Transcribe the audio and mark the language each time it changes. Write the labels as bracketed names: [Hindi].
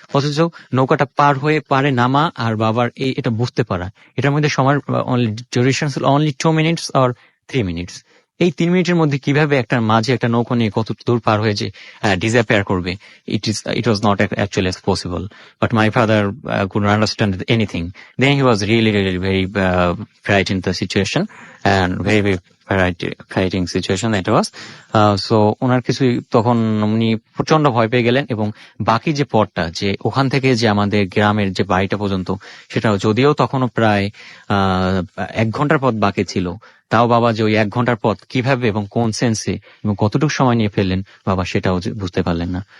[Bangla] অথচ নৌকাটা পার হয়ে পারে নামা আর বাবার এটা বুঝতে পারা, এটার মধ্যে সময় duration [English] Only 2 minutes or 3 minutes। [Bangla] এই 3 মিনিটের মধ্যে কিভাবে একটা মাঝে একটা নৌকা নিয়ে কত দূর পার হয়ে যে ডিসঅ্যাপিয়ার করবে, [English] it was not actually possible. But my father couldn't understand anything. Then he was really very frightened the situation, and very frightening situation that was. [Bangla] So ওনার কিছুই, তখন উনি প্রচন্ড ভয় পেয়ে গেলেন, এবং বাকি যে পথটা, যে ওখান থেকে যে আমাদের গ্রামের যে বাড়িটা পর্যন্ত, সেটাও যদিও তখনও প্রায় 1 ঘন্টার পথ বাকি ছিল, তাও বাবা যে ওই 1 ঘন্টার পথ কিভাবে এবং কোন সেন্সে এবং কতটুকু সময় নিয়ে ফেললেন, বাবা সেটাও বুঝতে পারলেন না।